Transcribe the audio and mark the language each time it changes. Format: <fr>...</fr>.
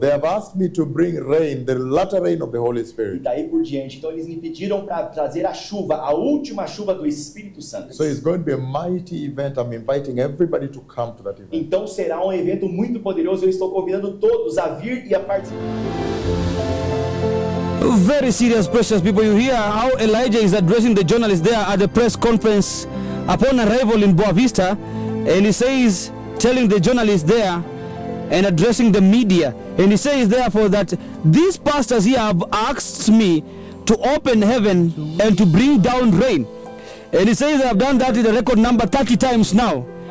<en>They have asked me to bring rain, the latter rain of the Holy Spirit.</en> <pt>Aí por diante. Então eles me pediram para trazer a chuva, a última chuva do Espírito Santo.</pt> <en>So it's going to be a mighty event. I'm inviting everybody to come to that event.</en> <pt>Então será um evento muito poderoso. Eu estou convidando todos a vir e a participar.</pt> <en>Very serious, precious people. You hear how Elijah is addressing the journalists there at the press conference upon arrival in Boa Vista, and he says, telling the journalists there and addressing the media. And he says, therefore, that these pastors here have asked me to open heaven and to bring down rain. And he says, I've done that in a record number 30 times now.</en>